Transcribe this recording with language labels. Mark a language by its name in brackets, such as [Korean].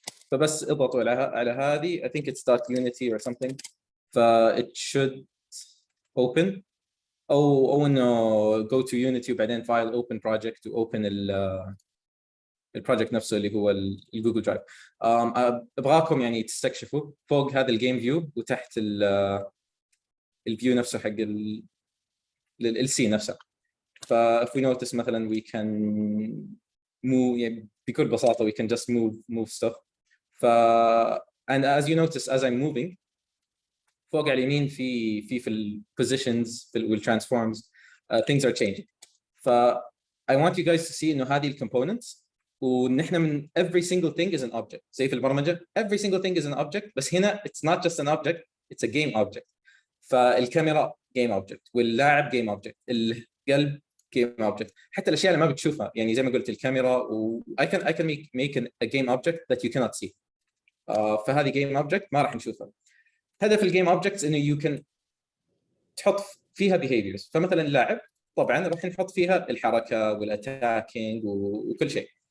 [Arabic] فبس اضغطوا على هذه [English] I think it's .unity or something. [Arabic] ف [English] it should open [Arabic] او انه [English] go to Unity [Arabic] وبعدين [English] file open project [Arabic] واوبن البروجكت نفسه اللي هو الجوجل درايف. ابغاكم يعني تستكشفوا فوق هذا الجيم فيو وتحت الفيو نفسه حق السي نفسه. [English] ف if we notice [Arabic] مثلا [English] we can move [Arabic] يعني بكل بساطه [English] we can just move stuff. ف and as you notice as I'm moving [Arabic] فوق على اليمين في البوزيشنز والترانسفورمز [English] things are changing. ف I want you guys to see [Arabic] انه هذه الكومبوننتس ونحن من [English] every single thing is an object. [Arabic] زي في البرمجه [English] every single thing is an object [Arabic] بس هنا [English] it's not just an object it's a game object. فالكاميرا game object واللاعب game object القلب game object. [Arabic] حتى الاشياء اللي ما بتشوفها يعني زي ما قلت الكاميرا و [English] I can make a game object that you cannot see. [Arabic] فهذه game object ما راح نشوفها. هدف الجيم اوبجكتس انه يو كان تحط فيها behaviors. فمثلا اللاعب طبعا راح نحط فيها الحركه والاتاكينج وكل شيء.